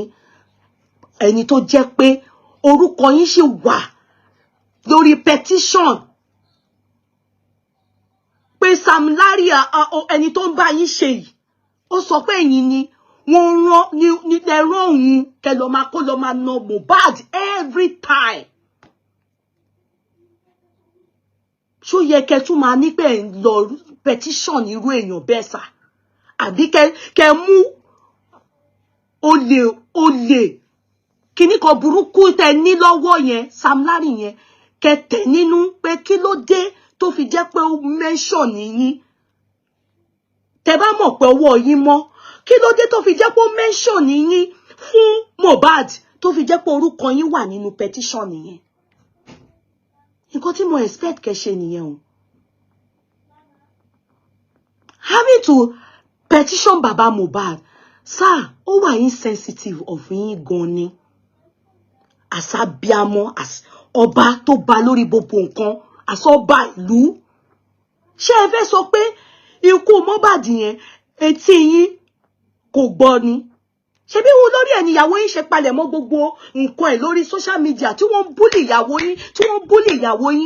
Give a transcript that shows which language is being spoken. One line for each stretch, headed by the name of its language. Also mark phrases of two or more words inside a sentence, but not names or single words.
Yoruba: Ẹni tó jẹ́ pé orúkọ yín ṣì wà lórí petition. Pé Salaye, ẹni tó ń bá yín ṣe yìí, ó sọ pé ẹ̀yin ni wọ́n rán ní lẹ́rọ̀ òun kẹ́ lọ máa kó lọ máa na Mohbad
English: every time.
Yoruba: Ṣó yẹ kẹ́ tún máa ní pé lọ petition irú èèyàn bẹ́ẹ̀ sà? Àbí kẹ́ mú olè kíní kan burúkú tẹ́ ní lọ́wọ́ yẹn, Salaye yẹn, kẹ́ tẹ̀ nínú pé kí ló dé tó fi jẹ́ pé ó mention yín. Tẹ́ bá mọ̀ pé ọwọ́ yín mọ́, kí ló dé tó fi jẹ́ pé ó mention yín fún Mohbad, tó fi jẹ́ pé orúkọ yín wà nínú petition yẹn. Nǹkan tí mo expect kẹ́ ṣe nìyẹn o.
English: Having to petition Baba Mohbad, Sir,
Yoruba: ó wà
English: insensitive of
Yoruba: yín gan ni. As abiamo, as ọba tó ba lórí gbogbo nǹkan, as ọba ìlú. Ṣé ẹ fẹ́ sọ pé ikú Mohbad yẹn etí yín kò gbọ́ ni? Ṣé bí wọn lórí ẹni ìyàwó yín ṣe palẹ̀ mọ́ gbogbo nǹkan ẹ̀ lórí
English: social media
Yoruba: tí wọ́n bully ìyàwó yín, tí wọ́n bully ìyàwó yín?